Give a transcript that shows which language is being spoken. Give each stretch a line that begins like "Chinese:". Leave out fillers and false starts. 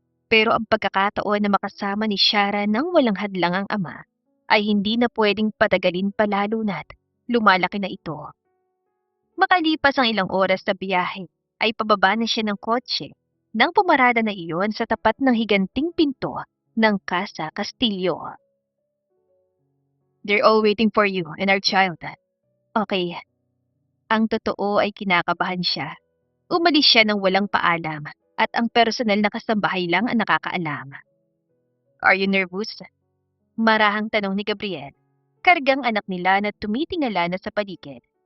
Filipino: Pero ang pagkakataon na makasama ni Shara nang walang hadlang ang ama ay hindi na pwedeng patagalin pa lalo na't lumalaki na ito. Makalipas ang ilang oras na biyahe ay pababa na siya ng kotse nang pumarada na iyon sa tapat ng higanting pinto ng Casa Castillo.
English: They're all waiting for you and our child. Okay.
Filipino: Ang totoo ay kinakabahan siya. Umalis siya ng walang paalam at ang personal na kasambahay lang ang nakakaalam.
English: Are you nervous?
Filipino: Marahang tanong ni Gabriel. Kargang anak nila na tumitingala na sa paligid.